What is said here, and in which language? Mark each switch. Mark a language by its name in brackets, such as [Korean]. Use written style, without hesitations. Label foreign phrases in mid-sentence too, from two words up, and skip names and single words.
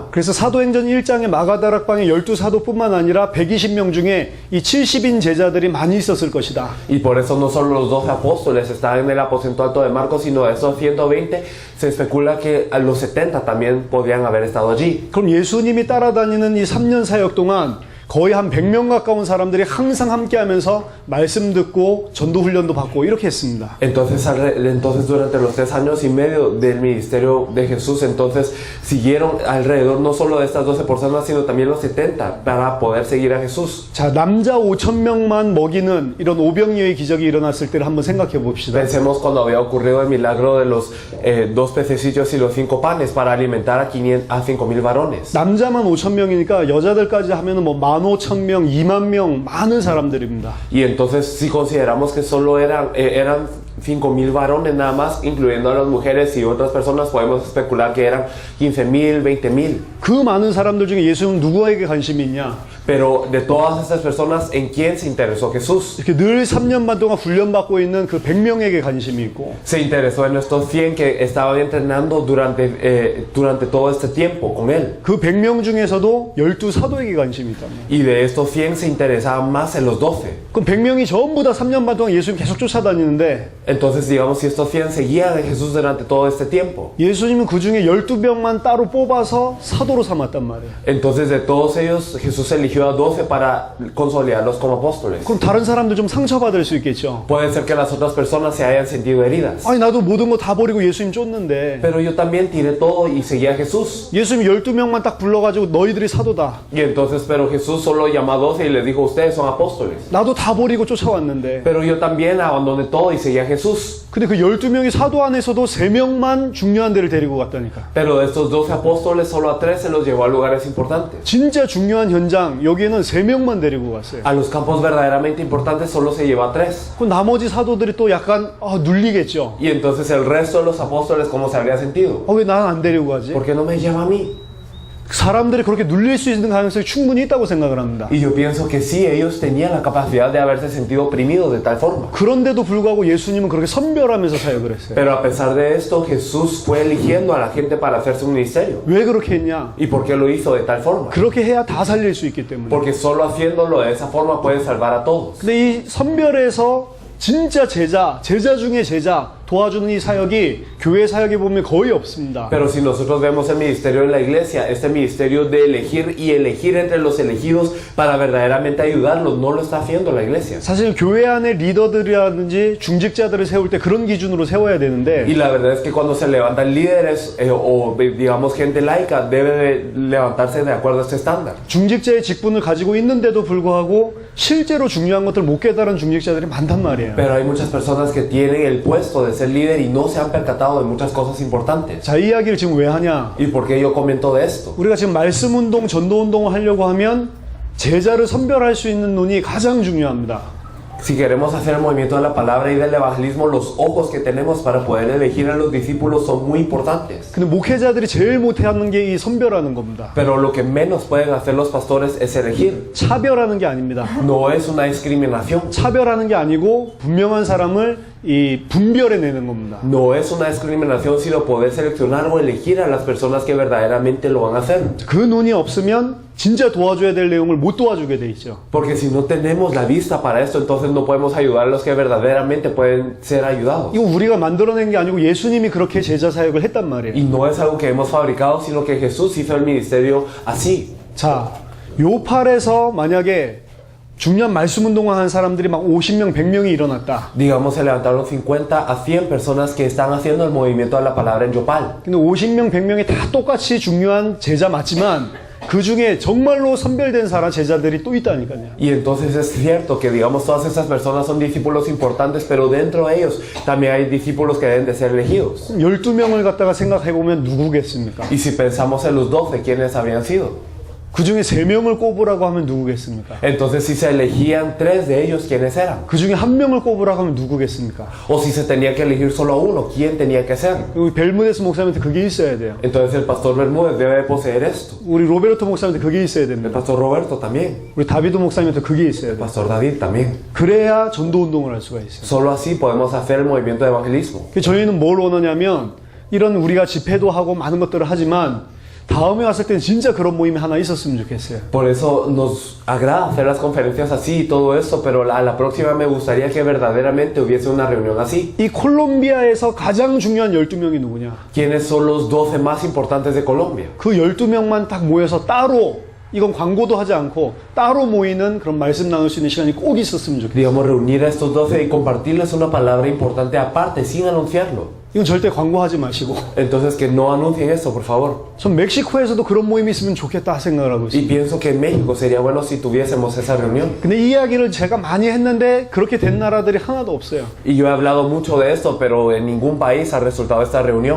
[Korean] 그래서 사도행전 1장의 마가다락방에 12사도뿐만 아니라 120명 중에 이 70인 제자들이 많이 있었을 것이다. [Spanish] Y por eso no solo los 12 apóstoles estaban en el aposento alto de Marcos, sino de esos 120, se especula que a los 70 también podían haber estado allí. [Korean] 그럼 예수님이 따라다니는 이 3년 사역 동안 거의 한 100명 가까운 사람들이 항상 함께 하면서 말씀 듣고 전도 훈련도 받고 이렇게 했습니다. [Spanish] Entonces durante los 3 años y medio del ministerio de Jesús, entonces siguieron alrededor no solo de estas 12 personas, sino también los 70 para poder seguir a Jesús. [Korean] 자, 남자 5,000명만 먹이는 이런 오병이어의 기적이 일어났을 때를 한번 생각해 봅시다. [Spanish] Pensemos cuando había ocurrido el milagro de los 2 pececillos y los 5 panes para alimentar a 5,000 varones. [Korean] 남자만 5,000명이니까 여자들까지 하면은 뭐 15,000명, 2만 명 많은 사람들입니다. [Spanish] Y entonces si consideramos que solo eran 5,000 varones nada más, incluyendo a las mujeres y otras personas, podemos especular que eran 15,000, 20,000. [Korean] 그 많은 사람들 중에 예수는 누구에게 관심이 있냐? [Spanish] Pero de todas estas personas, ¿en quién se interesó Jesús? [Korean] 이렇게 늘 3년 반 동안 훈련받고 있는 그 100명에게 관심이 있고, [Spanish] Se interesó en estos 100 que estaban entrenando durante todo este tiempo con él. [Korean] 그 100명 중에서도 12사도에게 관심이 있다면. [Spanish] Y de estos 100 se interesaban más en los 12. [Korean] 그럼 100명이 전부 다 3년 반 동안 예수님 계속 쫓아다니는데 [Spanish] Entonces, digamos, si estos 100 seguían a Jesús durante todo este tiempo, [Korean] 예수님은 그 중에 12명만 따로 뽑아서 사도로 삼았단 말이에요. [Spanish] entonces de todos ellos Jesús eligió eligió a 12 para consolidarlos como apóstoles. [Korean] 그럼 다른 사람들 좀 상처받을 수 있겠죠. [Spanish] Puede ser que las otras personas se hayan sentido heridas. [Korean] 아니 나도 모든 거 다 버리고 예수님 쫓는데 [Spanish] Pero yo también tiré todo y seguí a Jesús. [Korean] 예수님 12명만 딱 불러가지고 너희들이 사도다. [Spanish] Y entonces, pero Jesús solo llamó a 12 y les dijo, ustedes son apóstoles. [Korean] 나도 다 버리고 쫓아왔는데 [Spanish] Pero yo también abandoné todo y seguí a Jesús. [Korean] 근데 그 12명이 사도 안에서도 3명만 중요한 데를 데리고 갔다니까. [Spanish] Pero de estos 12 apóstoles, solo a 3 se los llevó a lugares importantes. [Korean] 진짜 중요한 현장 여기에는 3명만 데리고 갔어요. [Spanish] A los campos verdaderamente importantes solo se llevó a 3. [Korean] 그 나머지 사도들이 또 약간 눌리겠죠. [Spanish] Y entonces el resto de los apóstoles, ¿cómo se habría sentido? [Korean] 왜 난 안 데리고 가지? [Spanish] ¿Por qué no me lleva a mí? [Korean] 사람들이 그렇게 눌릴 수 있는 가능성이 충분히 있다고 생각을 합니다. [Spanish] Y yo pienso que sí, ellos tenían la capacidad de haberse sentido oprimidos de tal forma. [Korean] 그런데도 불구하고 예수님은 그렇게 선별하면서 사역을 했어요. [Spanish] Pero a pesar de esto, Jesús fue eligiendo a la gente para hacerse un ministerio. [Korean] 왜 그렇게 했냐? [Spanish] ¿Y por qué lo hizo de tal forma? [Korean] 그렇게 해야 다 살릴 수 있기 때문에. [Spanish] Porque solo haciéndolo de esa forma puede salvar a todos. [Korean] 근데 이 선별에서 진짜 제자 중에 제자 도와주는 이 사역이 교회 사역에 보면 거의 없습니다. [Spanish] Pero si nosotros vemos el ministerio de la iglesia, este ministerio de elegir y elegir entre los elegidos para verdaderamente ayudarlos, no lo está haciendo la iglesia. [Korean] 사실 교회 안에 리더들이라든지 중직자들을 세울 때 그런 기준으로 세워야 되는데 [Spanish] Y la verdad es que cuando se levantan líderes o digamos gente laica, debe de levantarse de acuerdo a este estándar. [Korean] 중직자의 직분을 가지고 있는데도 불구하고 실제로 중요한 것들을 못 깨달은 중직자들이 많단 말이에요. [Spanish] Pero hay muchas personas que tienen el puesto de ser líder y no se han percatado de muchas cosas importantes. [Korean] 자, 이 이야기를 지금 왜 하냐? [Spanish] ¿Y por qué yo comento de esto? [Korean] 우리가 지금 말씀 운동, 전도 운동을 하려고 하면 제자를 선별할 수 있는 눈이 가장 중요합니다. [Spanish] Si queremos hacer el movimiento de la palabra y del evangelismo, los ojos que tenemos para poder elegir a los discípulos son muy importantes. [Korean] 근데 목회자들이 제일 못하는 게 이 선별하는 겁니다. [Spanish] Pero lo que menos pueden hacer los pastores es elegir. [Korean] 차별하는 게 아닙니다. [Spanish] No es una discriminación. [Korean] 차별하는 게 아니고 분명한 사람을 이 분별해내는 겁니다. [Spanish] No es una discriminación, sino poder seleccionar o elegir a las personas que verdaderamente lo van a hacer. [Korean] 그 눈이 없으면 진짜 도와줘야 될 내용을 못 도와주게 돼 있죠. [Spanish] Porque si no tenemos la vista para esto, entonces no podemos ayudar a los que verdaderamente pueden ser ayudados. [Korean] 이거 우리가 만들어낸 게 아니고 예수님이 그렇게 제자 사역을 했단 말이에요. [Spanish] Y no es algo que hemos fabricado, sino que Jesús hizo el ministerio así. [Korean] 자, 요팔에서 만약에 중요한 말씀 운동을 하는 사람들이 막 50명, 100명이 일어났다. [Spanish] Digamos, se levantaron 50 a 100 personas que están haciendo el movimiento de la palabra en Yopal. [Korean] 근데 50명, 100명이 다 똑같이 중요한 제자 맞지만 그 중에 정말로 선별된 사람 제자들이 또 있다니까요. [Spanish] Y entonces es cierto que, digamos, todas esas personas son discípulos importantes, pero dentro de ellos también hay discípulos que deben de ser elegidos. [Korean] 12명을 갖다가 생각해 보면 누구겠습니까? [Spanish] Y si pensamos en los 12, ¿quiénes habrían sido? [Korean] 그 중에 3명을 꼽으라고 하면 누구겠습니까? [Spanish] Entonces, si se elegían 3 de ellos, ¿quiénes eran? [Korean] 그 중에 1명을 꼽으라고 하면 누구겠습니까? [Spanish] O si se tenía que elegir solo a uno, ¿quién tenía que ser? [Korean] 우리 벨무데스 목사님한테 그게 있어야 돼요. [Spanish] Entonces el pastor Bermúdez debe de poseer esto. [Korean] 우리 로베르토 목사님한테 그게 있어야 [Spanish] El [Korean] 됩니다. [Spanish] pastor Roberto también. [Korean] 우리 다비드 목사님한테 그게 있어야 [Spanish] El [Korean] 돼요. [Spanish] pastor David también. [Korean] 그래야 전도 운동을 할 수가 있어요. [Spanish] Solo así podemos hacer el movimiento de evangelismo. [Korean] 저희는 뭘 원하냐면 이런 우리가 집회도 하고 많은 것들을 하지만 다음에 왔을 때는 진짜 그런 모임이 하나 있었으면 좋겠어요. [Spanish] Por eso nos agrada hacer las conferencias así y todo esto, pero a la próxima me gustaría que verdaderamente hubiese una reunión así. [Korean] 이 콜롬비아에서 가장 중요한 12명이 누구냐? [Spanish] ¿Quiénes son los 12 más importantes de Colombia? [Korean] 그 12명만 딱 모여서 따로 이건 광고도 하지 않고 따로 모이는 그런 말씀 나눌 수 있는 시간이 꼭 있었으면 좋겠어요. [Spanish] Digamos, reunir a estos 12 y compartirles una palabra importante aparte, sin anunciarlo. [Korean] 이건 절대 광고하지 마시고 [Spanish] Entonces que no anuncien esto, por favor. [Korean] 전 멕시코에서도 그런 모임이 있으면 좋겠다 생각을 하고 [Spanish] Y [Korean] 있어요. [Spanish] pienso que en México sería bueno si tuviésemos esa reunión. [Korean] 근데 이 이야기를 제가 많이 했는데 그렇게 된 나라들이 하나도 없어요. [Spanish] Y yo he hablado mucho de esto, pero en ningún país ha resultado esta reunión.